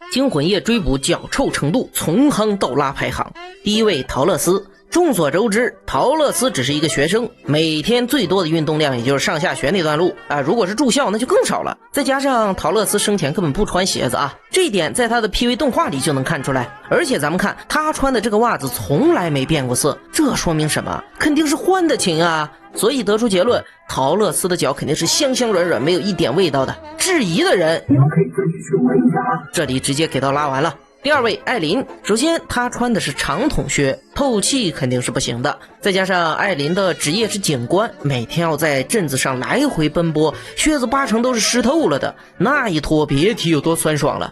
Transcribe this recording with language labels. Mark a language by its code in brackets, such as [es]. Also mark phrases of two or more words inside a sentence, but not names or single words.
[zh] 驚魂夜追捕腳臭程度從夯到拉排行。第一位陶乐斯。众所周知，陶乐斯只是一个学生，每天最多的運動量也就是上下學那段路啊，如果是住校那就更少了。再加上陶樂斯生前根本不穿鞋子啊，這一點在他的 PV 動畫裡就能看出來。而且咱們看他穿的這個襪子從來沒變過色，這說明什麼？肯定是換的勤啊。所以得出結論，陶樂斯的腳肯定是香香軟軟，沒有一點味道的。質疑的人，你們可以自己去聞一下啊。這裡直接給到拉完了。第二位艾琳，首先她穿的是長筒靴，透氣肯定是不行的，再加上艾琳的職業是警官，每天要在鎮子上來回奔波，靴子8成都是濕透了的，那一脫別提有多酸爽了。